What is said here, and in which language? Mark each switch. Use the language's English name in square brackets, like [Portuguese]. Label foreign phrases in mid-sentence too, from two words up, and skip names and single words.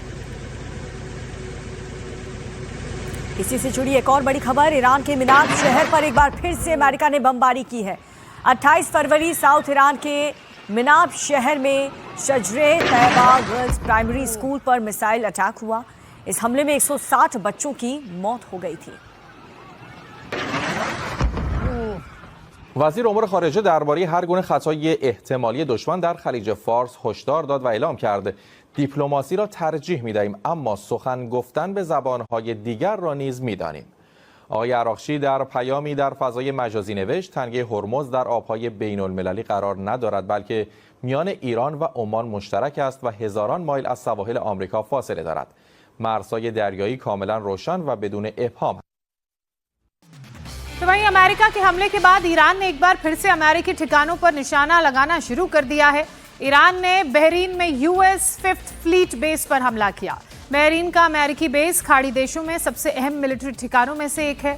[Hindi] इसी से जुड़ी एक और बड़ी खबर, ईरान के मिनाब शहर पर एक बार फिर से अमेरिका ने बमबारी की है। 28 फरवरी साउथ ईरान के मिनाब शहर में शजरे तैयबा गर्ल्स प्राइमरी स्कूल पर मिसाइल अटैक हुआ। इस हमले में 160 बच्चों की मौत हो गई थी। [Persian] وزیر امور خارجه درباره هر گونه خطای احتمالی دشمن در خلیج فارس هشدار داد و اعلام کرد دیپلماسی را ترجیح می‌دهیم اما سخن گفتن به زبان‌های دیگر را نیز می‌دانیم. آقای عراقچی در پیامی در فضای مجازی نوشت تنگه هرمز در آب‌های بین‌المللی قرار ندارد بلکه میان ایران و عمان مشترک است و هزاران مایل از سواحل آمریکا فاصله دارد. مرزهای دریایی کاملا روشن و بدون ابهام. [Hindi] तो वहीं अमेरिका के हमले के बाद ईरान ने एक बार फिर से अमेरिकी ठिकानों पर निशाना लगाना शुरू कर दिया है। ईरान ने बहरीन में यूएस 5th फ्लीट बेस पर हमला किया। बहरीन का अमेरिकी बेस खाड़ी देशों में सबसे अहम मिलिट्री ठिकानों में से एक है।